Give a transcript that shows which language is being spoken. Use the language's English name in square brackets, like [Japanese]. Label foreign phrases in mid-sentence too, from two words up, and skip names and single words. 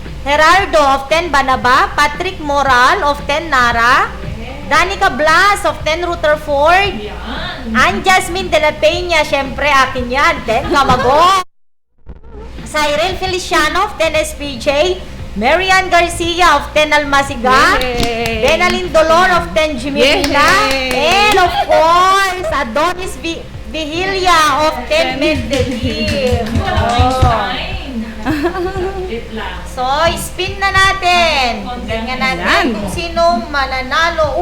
[English] of 10 Banaba. Patrick Moral of 10 Nara. Danica Blas of 10 Rutherford. Ann Jasmine de la Peña, [Filipino] syempre akin yan, [English] 10 Camagong. Cyril Feliciano of 10 SPJ. Marian Garcia of 10 Almasiga, Yay! Benalyn Dolor of 10 Jimena, Yay! and of course, Adonis Vigilia of 10 Medellin. [Filipino] So, spin na natin. Tingnan natin kung sinong mananalo.